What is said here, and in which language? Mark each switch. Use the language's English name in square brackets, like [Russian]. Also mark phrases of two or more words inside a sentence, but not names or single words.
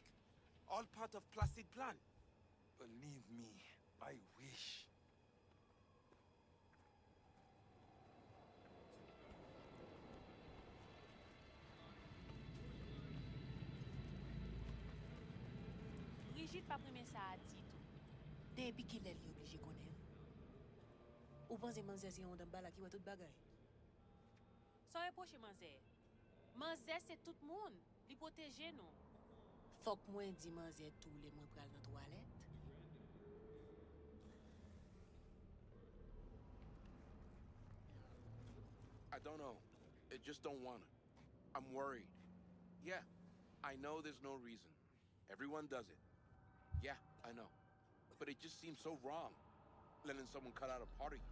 [English] All part of Placid plan. Believe me, I wish. [Haitian Creole] Brigitte pa preme sa a di tou. Depi ki lè li oblije konen. Ou panse manzè se yon dan bala ki wè tout bagay? Sa reproche manzè. Manzè se tout moun. Li proteje nou. Fok mwen di manzè tou le mwen pral nan toalet. [English] I don't know. I just don't want to. I'm worried. Yeah, I know there's no reason. Everyone does it. Yeah, I know. But it just seems so wrong, letting someone cut out a part of you.